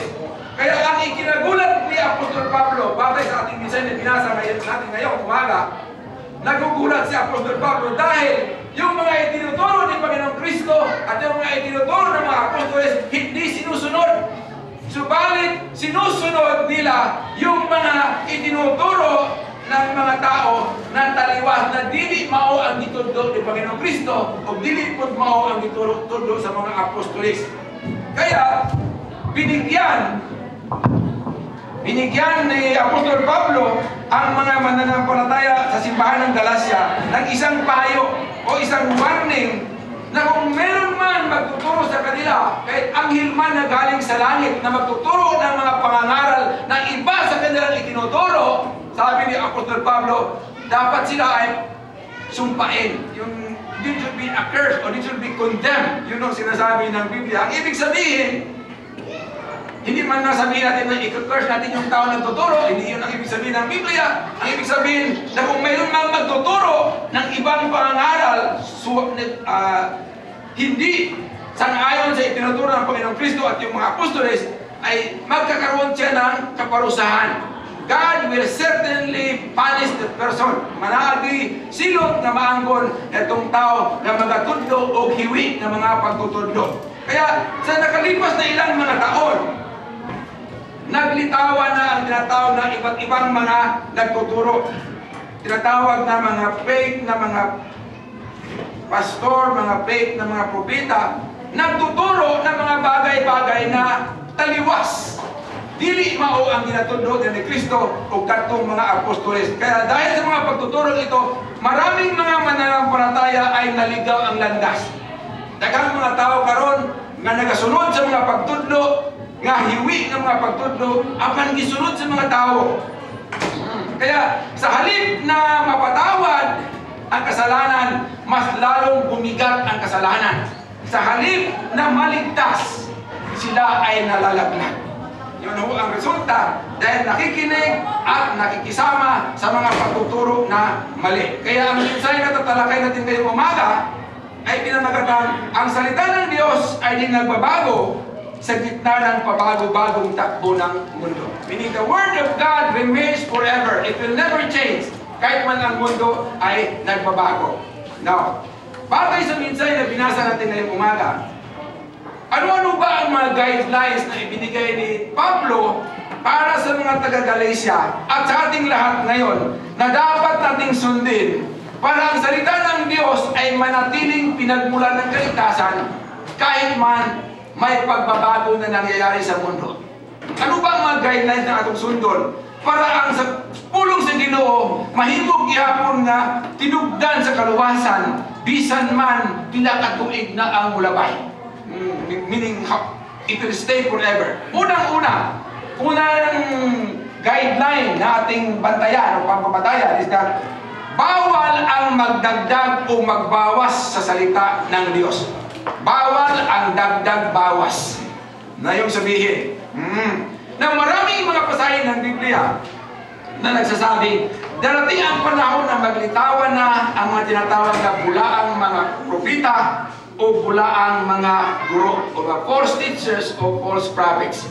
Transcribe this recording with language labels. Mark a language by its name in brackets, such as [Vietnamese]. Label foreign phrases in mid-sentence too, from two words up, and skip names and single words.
[Filipino] Kaya ang ikinagulat ni Apostol Pablo, batay sa ating minsan na binasa natin ngayong umaga, nagugulat si Apostol Pablo dahil yung mga itinuturo ni Panginoong Kristo at yung mga itinuturo ng mga apostoles hindi sinusunod. Subalit, sinusunod nila yung mga itinuturo ng mga tao na taliwas na [Cebuano] dili mao ang gitudlo ni Panginoong Kristo o dili pud mao ang gitudlo sa mga apostoles. [Filipino] Kaya, binigyan ni Apostol Pablo ang mga mananampalataya sa simbahan ng Galacia ng isang payo o isang warning na kung meron man magtuturo sa kanila, kahit anghel man na galing sa langit na magtuturo ng mga pangangaral na iba sa kanilang itinuturo, sabi ni Apostol Pablo, dapat sila ay sumpain. Yung [English] it should be accursed or it should be condemned. [Filipino] Yun ang sinasabi ng Biblia. Ang ibig sabihin, hindi man nasabihin natin na i-curse natin yung tao na tuturo, hindi yun ang ibig sabihin ng Biblia. Ang ibig sabihin na kung mayroon mang magtuturo ng ibang pangaral, hindi sang-ayon sa itinuturo ng Panginoong Kristo at yung mga apostoles, ay magkakaroon siya ng kaparusahan. [English] God will certainly punish the person. [Cebuano] Managi silot na maanggon itong tao na magatudlo o hiwi na mga pagtutudlo. [Filipino] Kaya sa nakalipas na ilang mga taon, naglitawan na ang tinatawag na iba't ibang mga nagtuturo. Tinatawag na mga fake na mga pastor, mga fake na mga propeta, nagtuturo ng mga bagay-bagay na taliwas. [Cebuano] Dili mao ang ginatudlo ni Kristo o katong mga apostoles. [Filipino] Kaya dahil sa mga pagtuturo ito, maraming mga mananampalataya ay naligaw ang landas. [Cebuano] Daghang mga tao karon nga nagasunod sa mga pagtudlo, nga hiwi ng mga pagtudlo, apan gisunod sa mga tao. [Filipino] Kaya sa halip na mapatawad ang kasalanan, mas lalong bumigat ang kasalanan. Sa halip na maligtas, sila ay nalalaglag. Yun ho ang resulta dahil nakikinig at nakikisama sa mga pagtuturo na mali. Kaya ang mensahe na tatalakay natin ngayong umaga ay pinamagatan, ang salita ng Diyos ay di nagbabago sa gitna ng pabago-bagong takbo ng mundo. [English] Meaning the Word of God remains forever. It will never change [Filipino] kahit man ang mundo ay nagbabago. Now, batay sa mensahe na binasa natin ngayong umaga, ano-ano ba ang mga guidelines na ibinigay ni Pablo para sa mga taga-Galacia at sa ating lahat ngayon na dapat nating sundin para ang salita ng Diyos ay manatiling pinagmulan ng kaligtasan kahit man may pagbabago na nangyayari sa mundo? [Cebuano] Ano ba ang mga guidelines na atong sundon para ang sa pulong sa Ginoo mahimog gihapon nga tinugdan sa kaluwasan bisan man pila ka tuig na ang mulabay? [English] Meaning, it will stay forever. [Filipino] Unang-una guideline na ating bantayan o pampapatayan [English] is that [Filipino] bawal ang magdagdag o magbawas sa salita ng Diyos. Bawal ang dagdag-bawas. Na yung sabihin, na maraming mga pasahin ng Biblia na nagsasabi, darating ang panahon na maglitawan na ang mga tinatawag na bulaang mga propita o bulaang mga guro o mga [English] false teachers [Filipino] o [English] false prophets.